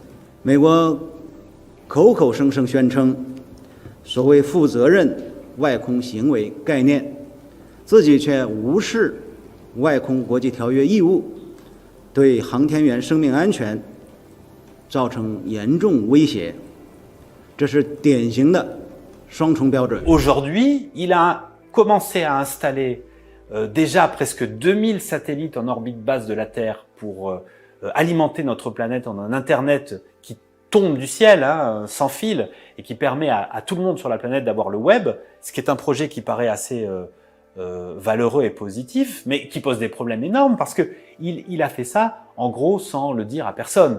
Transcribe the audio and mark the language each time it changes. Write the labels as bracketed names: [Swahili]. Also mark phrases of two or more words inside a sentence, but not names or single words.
[Chinese] 美国口口声声宣称所谓负责任外空行为概念，自己却无视外空国际条约义务，对航天员生命安全造成严重威胁，这是典型的双重标准。 [French] Aujourd'hui, il a commencé à installer déjà presque 2000 satellites en orbite basse de la Terre pour alimenter notre planète en un Internet qui tombe du ciel, sans fil, et qui permet à tout le monde sur la planète d'avoir le web, ce qui est un projet qui paraît assez valeureux et positif, mais qui pose des problèmes énormes parce que il a fait ça, en gros, sans le dire à personne.